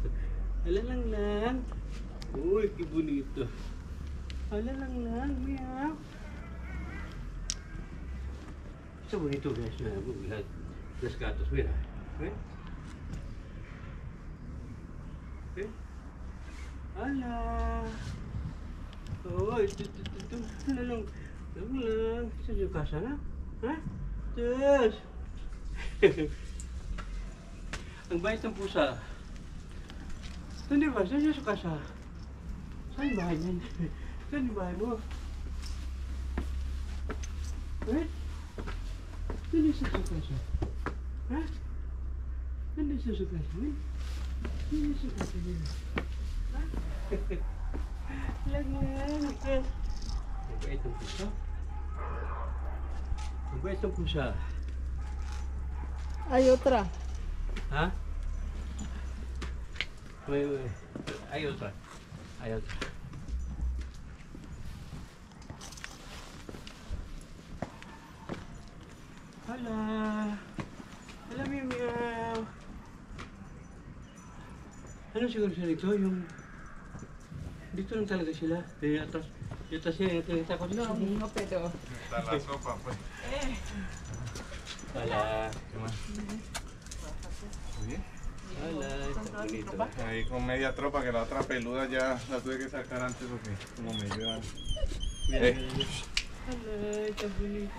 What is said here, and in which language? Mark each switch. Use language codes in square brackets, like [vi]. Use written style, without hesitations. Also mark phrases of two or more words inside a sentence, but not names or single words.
[tl] Hala lang. Uy, [es] qué bonito. [tl] Hala lang, meow. [es] Está bonito guys, los gatos, mira. ¿Ven? ¿Ven? Hola. [tl] Oh, ito. Lang. Ito yung casa na? Ha? Tos. Ang bait ng pusa. Saan ba? Saan yung casa? Saan yung bahay niyan? Saan yung bahay mo? [es] Ven? ¿Dónde está su casa? ¿Ah? ¿Dónde está su casa? ¿Ven? ¿Dónde está su casa? [tl] ¿Ah? Lang. Ang bait ng pusa. Ang bait ng pusa. [es] hay otra. [tl] Ha? May. [es] Hay otra. [tl] Hala. Hala, meow. Ano siguro siya dito? Yung... Dito lang talaga sila. Yung atas siya, yung takot na. [es] No, pero. Está la sopa, pues. [tl] Hala. [es] ¿Qué más? ¿Bien? Hala, está bonito. Ahí con media tropa, que la otra peluda ya la tuve que sacar antes porque como me llevan. Mira. Hala, está bonito.